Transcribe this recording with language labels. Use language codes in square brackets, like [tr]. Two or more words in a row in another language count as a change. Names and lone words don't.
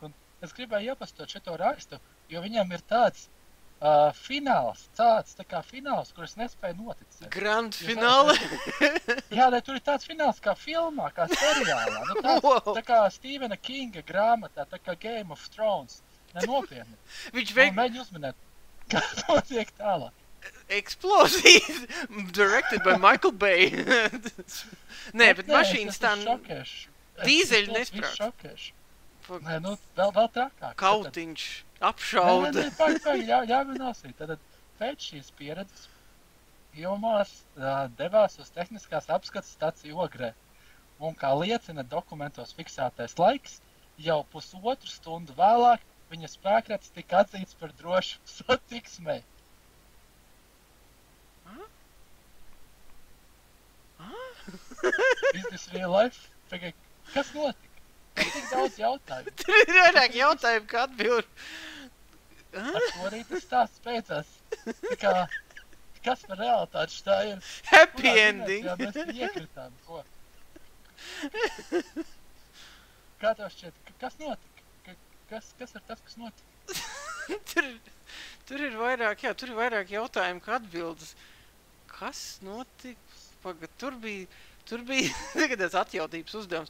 [lv] Un es gribēju iepastot šito rakstu, jo viņam ir tāds fināls, tāds tā kā fināls, kur es nespēju noticēt. [en] Grand fināle? [lv] Jā, lai tur ir tāds fināls kā filmā, kā seriālā. Nu, tāds, tā kā Stephena Kinga grāmatā, tā kā Game of Thrones. Nenopietni. Mēģi uzminēt, kā notiek tālāk. [en] Explosive, directed by Michael Bay. [lv] Nē, bet mašīnas tā... Dīzeļi nesprāks. Nē, nu, vēl trakāk. Kautiņš, apšauda. Nē, ļauj nosīt. Tad pēc šīs pieredzes Ilmārs devās uz tehniskās apskates staciju Ogrē. Un kā liecina dokumentos fiksētais laiks, jau 1,5 stundu vēlāk viņa spēkrats tika atzīts par drošu satiksmei. [en] Is this real life? [lv] Kas notika? Tik daudz jautājumu. Tur ir vairāk jautājumu, kā atbild. Ar ko arī tas stāsts beidzās. Kā, kas par realitāti šitā ir? [en] Happy ending. [lv] Jā, mēs iekritām, ko? Kā tev šķiet, kas notika? Kas ir tas, kas notika? Tur ir vairāk jautājumu, kā atbildes. Kas notika? Tur bija tagad atjautības uzdevums.